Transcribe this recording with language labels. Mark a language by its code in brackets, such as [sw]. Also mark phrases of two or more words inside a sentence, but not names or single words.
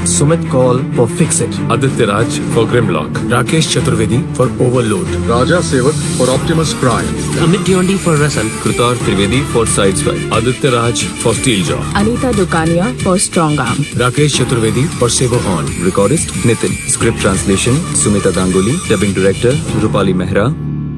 [en] Sumit Kaul for Fix It. आदित्य राज फॉर ग्रिमलॉक, राकेश चतुर्वेदी फॉर ओवरलोड, राजा सेवक फॉर ऑप्टिमस प्राइम, अमित ड्योंडी फॉर रसल, Kritar Trivedi for Sideswipe. आदित्य राज फॉर स्टील जॉ, अनीता दुकानिया फॉर स्ट्रॉन्ग आर्म, राकेश चतुर्वेदी फॉर सेवो हॉर्न, Recordist Nitin. Script translation Sumita Ganguly. Dubbing director Rupali Mehra.